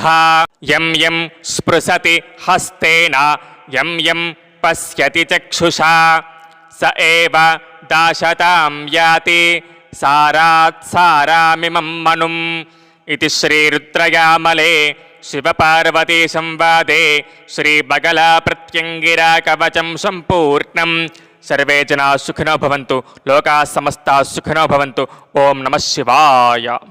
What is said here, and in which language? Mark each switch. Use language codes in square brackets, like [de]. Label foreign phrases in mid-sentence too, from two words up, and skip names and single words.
[sa] యం యం స్పృశతి హస్తేన యం యం పశ్యతి చక్షుషా స ఏవ దాశతాం యాతి సారాత్ సారామిమం మనుం. ఇది శ్రీరుద్రయామలే శివపార్వతీ సంవాదే శ్రీ బగలా ప్రత్యంగిరా కవచం సంపూర్ణం. सर्वे जना सुखिनो भवन्तु, लोकाः समस्ताः सुखिनो भवन्तु। ओम नमः शिवाय।